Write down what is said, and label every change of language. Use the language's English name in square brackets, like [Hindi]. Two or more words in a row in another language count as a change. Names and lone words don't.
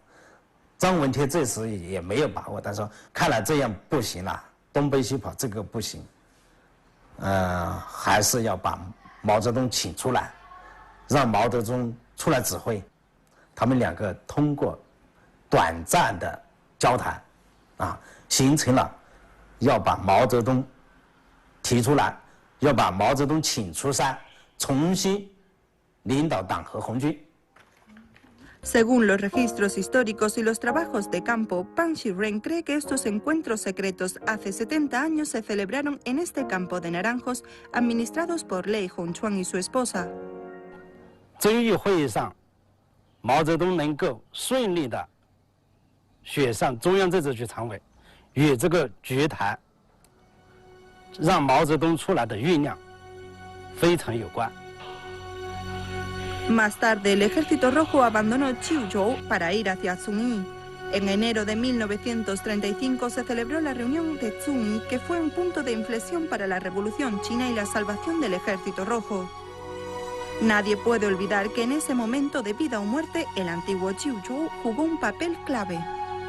[Chinese] 张闻天这时也没有把握，他说：“看来这样不行了，东奔西跑这个不行，还是要把毛泽东请出来，让毛泽东出来指挥。” 他们两个通过短暂的交谈，形成了要把毛泽东提出来，要把毛泽东请出山，重新领导党和红军。 [Spanish] Según los registros históricos y los trabajos de campo, Pang Shiren cree que estos encuentros secretos hace 70 años se celebraron en este campo de naranjos administrados por Lei Hongchuan y su esposa. [Chinese] 遵义会议上，毛泽东能够顺利的选上中央政治局常委，与这个局谈，让毛泽东出来的酝酿非常有关。 [Spanish] Más tarde, el Ejército Rojo abandonó Chiuzhou para ir hacia Zunyi. En enero de 1935 se celebró la reunión de Zunyi, que fue un punto de inflexión para la Revolución China y la salvación del Ejército Rojo. Nadie puede olvidar que en ese momento de vida o muerte, el antiguo Chiuzhou jugó un papel clave.